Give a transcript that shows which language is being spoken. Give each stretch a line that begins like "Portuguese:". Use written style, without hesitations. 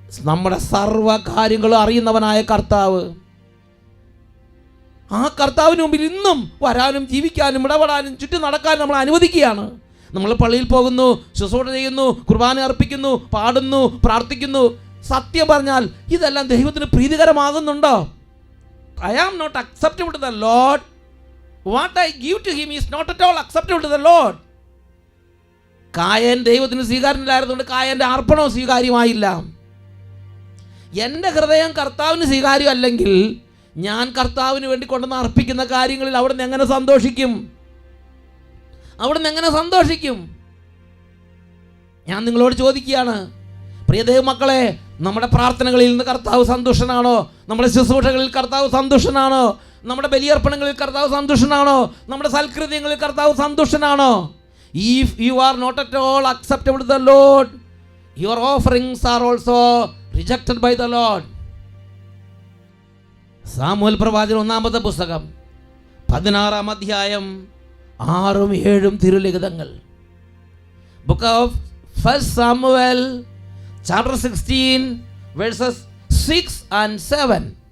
Malayalam: നമ്മുടെ സർവ്വ കാര്യങ്ങളും അറിയുന്നവനായ കർത്താവ്, ആ കർത്താവിന് മുമ്പിൽ ഇന്നും വരാനും ജീവിക്കാനും ഇടപെടാനും ചുറ്റും നടക്കാനും നമ്മൾ അനുവദിക്കുകയാണ്. നമ്മൾ പള്ളിയിൽ പോകുന്നു, ശുശ്രൂഷ ചെയ്യുന്നു, കുർബാന അർപ്പിക്കുന്നു, പാടുന്നു, പ്രാർത്ഥിക്കുന്നു. സത്യം പറഞ്ഞാൽ ഇതെല്ലാം ദൈവത്തിന് പ്രീതികരമാകുന്നുണ്ടോ?
English: I am not acceptable to the Lord. What I give to him is not at all acceptable to the Lord.
Malayalam: കായൻ ദൈവത്തിന് സ്വീകാര്യമില്ലായിരുന്നുകൊണ്ട് കായൻ്റെ അർപ്പണവും സ്വീകാര്യമായില്ല. എൻ്റെ ഹൃദയം കർത്താവിന് സ്വീകാര്യമല്ലെങ്കിൽ ഞാൻ കർത്താവിന് വേണ്ടി കൊണ്ടുവന്ന് അർപ്പിക്കുന്ന കാര്യങ്ങളിൽ അവിടുന്ന് എങ്ങനെ സന്തോഷിക്കും? അവിടുന്ന് എങ്ങനെ സന്തോഷിക്കും? ഞാൻ നിങ്ങളോട് ചോദിക്കുകയാണ്, പ്രിയ ദൈവമക്കളെ, നമ്മുടെ പ്രാർത്ഥനകളിൽ നിന്ന് കർത്താവ് സന്തുഷ്ടനാണോ? നമ്മുടെ ശുശ്രൂഷകളിൽ കർത്താവ് സന്തുഷ്ടനാണോ? നമ്മുടെ ബലിയർപ്പണങ്ങളിൽ കർത്താവ് സന്തുഷ്ടനാണോ? നമ്മുടെ സൽകൃത്യങ്ങളിൽ കർത്താവ് സന്തുഷ്ടനാണോ?
English: If you are not at all acceptable to the Lord, your offerings are also rejected by the Lord.
Malayalam: Samuel പ്രവാചകൻ 1-ാമത്തെ പുസ്തകം 16-ാം അധ്യായം 6-7 തിരുലിഖിതങ്ങൾ.
English: Book of 1 Samuel chapter 16 verses 6 and 7.